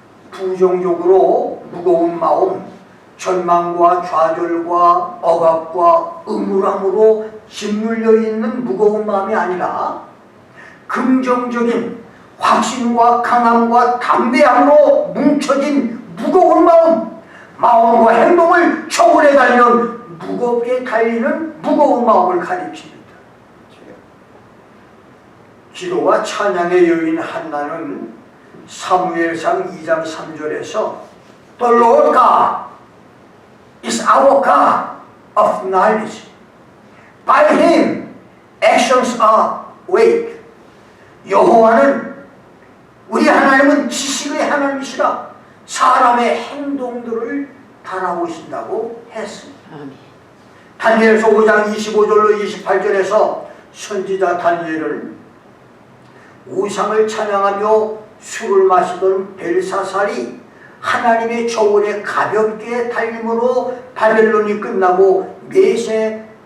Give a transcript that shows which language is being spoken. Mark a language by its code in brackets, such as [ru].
[ko] 부정적으로 무거운 마음, 절망과 좌절과 억압과 음울함으로 짓눌려 있는 무거운 마음이 아니라 긍정적인 확신과 강함과 담대함으로 뭉쳐진 무거운 마음, 마음과 행동을 초월해 달면 무겁게 달리는 무거운 마음을 가리킵니다. 기도와 찬양의 여인 한나는 사무엘상 2장 3절에서 [en] The Lord God is our God of knowledge. By Him actions are weighed. [ko] 여호와는 우리 하나님은 지식의 하나님이시라 사람의 행동들을 달아보신다고 했습니다. 다니엘서 5장 25절로 28절에서 선지자 다니엘은 우상을 찬양하며 술을 마시던 벨사살이 하나님의 조언에 가볍게 달림으로 바벨론이 끝나고 메대